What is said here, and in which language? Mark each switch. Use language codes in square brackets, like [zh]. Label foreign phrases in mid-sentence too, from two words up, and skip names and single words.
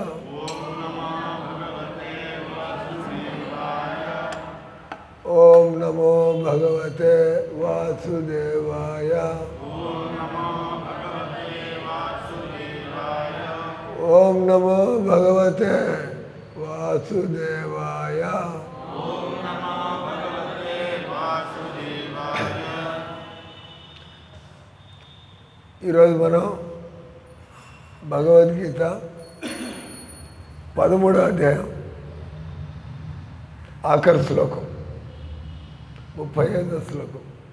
[sa] ओम नमो भगवते वासुदेवाय। ओम नमो भगवते वासुदेवाय। [te] ఈరోజు మనం భగవద్గీత 13వ అధ్యాయం ఆఖరి శ్లోకం 35వ శ్లోకం.